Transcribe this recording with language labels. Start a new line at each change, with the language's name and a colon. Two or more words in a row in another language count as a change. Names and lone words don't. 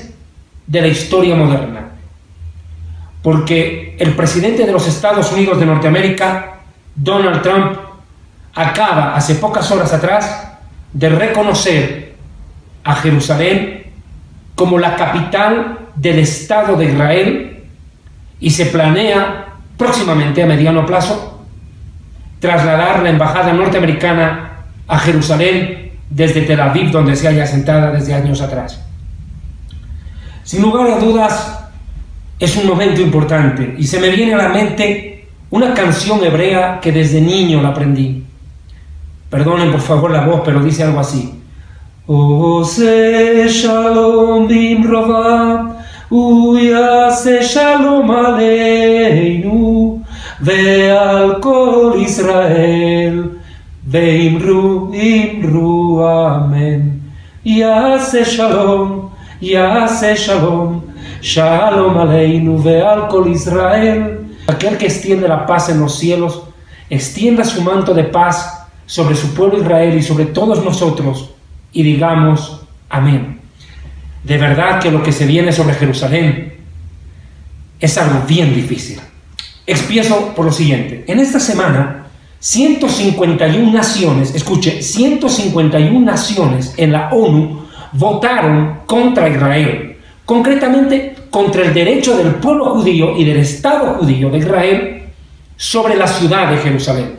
Spanish: de la historia moderna, porque el presidente de los Estados Unidos de Norteamérica, Donald Trump, acaba hace pocas horas atrás de reconocer a Jerusalén como la capital del Estado de Israel y se planea próximamente, a mediano plazo, trasladar la embajada norteamericana a Jerusalén desde Tel Aviv, donde se halla asentada desde años atrás. Sin lugar a dudas, es un momento importante y se me viene a la mente una canción hebrea que desde niño la aprendí. Perdonen por favor la voz, pero dice algo así:
Hebrew: עושה שלום במרומיו ויעשה שלום עלינו ועל כל ישראל ואמרו אמרו אמן. יעשה שלום שלום עלינו ועל כל ישראל.
Spanish: Aquel que extiende la paz en los cielos, extienda su manto de paz sobre su pueblo Israel y sobre todos nosotros, y digamos amén. De verdad que lo que se viene sobre Jerusalén es algo bien difícil. Empiezo por lo siguiente. En esta semana, 151 naciones, escuche, 151 naciones en la ONU votaron contra Israel, concretamente contra el derecho del pueblo judío y del Estado judío de Israel sobre la ciudad de Jerusalén.